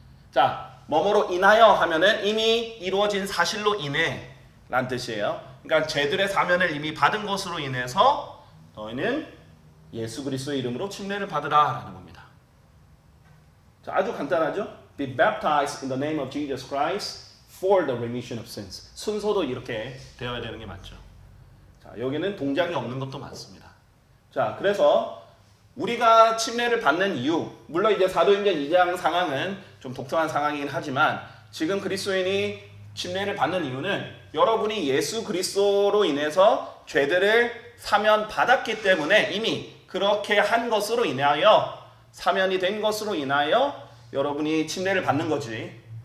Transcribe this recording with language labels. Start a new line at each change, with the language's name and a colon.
Korean: 자, 뭐뭐로 인하여 하면은 이미 이루어진 사실로 인해 라는 뜻이에요. 그러니까 죄들의 사면을 이미 받은 것으로 인해서 너희는 예수 그리스도의 이름으로 침례를 받으라 라는 겁니다. 자, 아주 간단하죠?
English: Be baptized in the name of Jesus Christ for the remission of sins.
Korean: 순서도 이렇게 되어야 되는 게 맞죠. 자, 여기는 동작이 없는 것도 맞습니다. 자, 그래서 우리가 침례를 받는 이유, 물론 이제 사도행전 2장 상황은 좀 독특한 상황이긴 하지만 지금 그리스도인이 침례를 받는 이유는 여러분이 예수 그리스도로 인해서 죄들을 사면 받았기 때문에 이미 그렇게 한 것으로 인하여 사면이 된 것으로 인하여 여러분이 침례를 받는 거지.